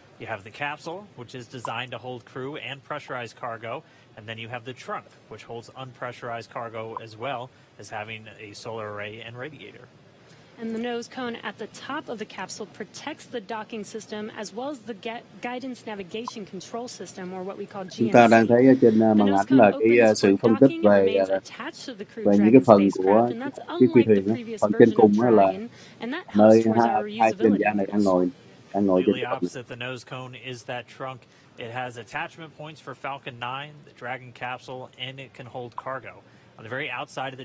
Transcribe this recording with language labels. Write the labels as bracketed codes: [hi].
[en] You have the capsule, which is designed to hold crew and pressurized cargo, and then you have the trunk, which holds unpressurized cargo as well as having a solar array and radiator. And the nose cone at the top of the capsule protects the docking system as well as the guidance navigation control system, or what we call GNC. [vi] Chúng ta đang thấy ở trên màn ảnh là cái sự phân tích về những cái phần của cái phi thuyền đó. Phần trên cùng là nơi hai chuyên gia này đang ngồi trên [en] Really opposite the nose cone is that trunk. It has attachment points for Falcon 9, the Dragon capsule, and it can hold cargo. On the very outside of the